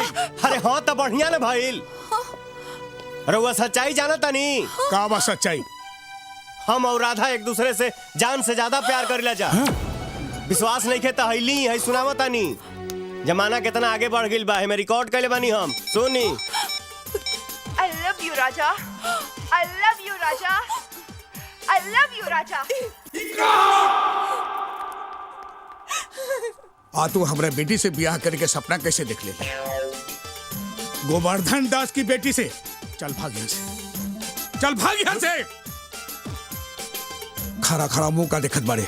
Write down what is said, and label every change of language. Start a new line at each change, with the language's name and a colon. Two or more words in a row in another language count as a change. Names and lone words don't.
Bhojpuri: अरे हाँ तो बढ़िया ना भाईल। रउआ सच्चाई जाना तानी? का बा सच्चाई? हम और राधा एक दूसरे से जान से ज्यादा प्यार करेला जा। विश्वास नहीं खे तो हईली है सुनावा तानी। जमाना कितना आगे बढ़ गइल बा, हमें रिकॉर्ड कैले बानी हम। सुनी।
English: I love you राजा। I love you राजा। I love you राजा।
Bhojpuri: आ तू हमरा बेटी से ब्याह करके सपना कैसे देख ले? गोवर्धन दास की बेटी से? चल भाग यहाँ से, चल भाग यहाँ से। खरा खरा मुंह का देखत बारे।